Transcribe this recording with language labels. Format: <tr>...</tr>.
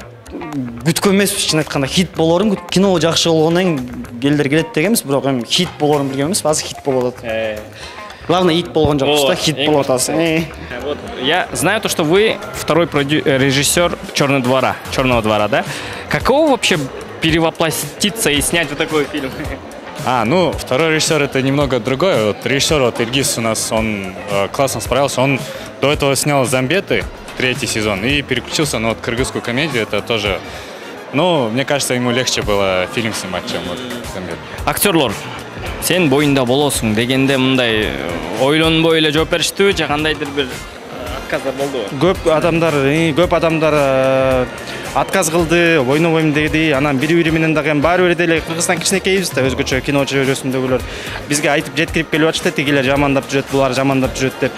<ky>Күткөн эмеспиз, чын айтканда хит болорун, кино жакшы болгондон кийин элдер келет дегенбиз, бирок эми хит болорун билген эмес, азыр хит болуп атат. Главное, хит болгон жокпуз да, хит болуп атасың.</ky> <ru>Я знаю то, что вы второй режиссер «Черного двора», да? Каково вообще перевоплотиться и снять вот такой фильм? Ну, второй режиссер это немного другое. Вот режиссер вот Ильгиз у нас, он классно справился. Он до этого снял «Замбеты», 3-й сезон, и переключился на вот кыргызскую комедию. Это тоже, ну, мне кажется, ему легче было фильм снимать, чем вот «Замбеты».</ru> <ky>Актерлор, сен боюнда болосуң дегенде мындай ойлонбой эле жооп бериштиби же кандайдыр бир отказдар болдубу? Көп адамдар отказ кылды, ойнобойм деди. Анан бири менен дагы баары бир деле Кыргызстан кичинекейбиз да, өзгөчө кино чөйрөсүндөгүлөр бизге айтып жеткирип келип атышты, тигилер жамандап жүрөт, булар жамандап жүрөт деп.</ky>